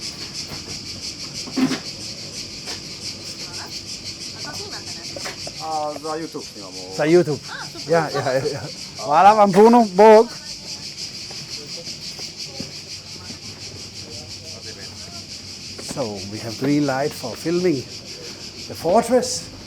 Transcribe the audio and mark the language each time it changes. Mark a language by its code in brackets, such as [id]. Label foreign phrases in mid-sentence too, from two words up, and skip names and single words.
[hr] A kako imate nešto? Za YouTube snimamo. Za YouTube. Ja. Hvala vam puno, Bog. [en] So we have green light for filming the fortress.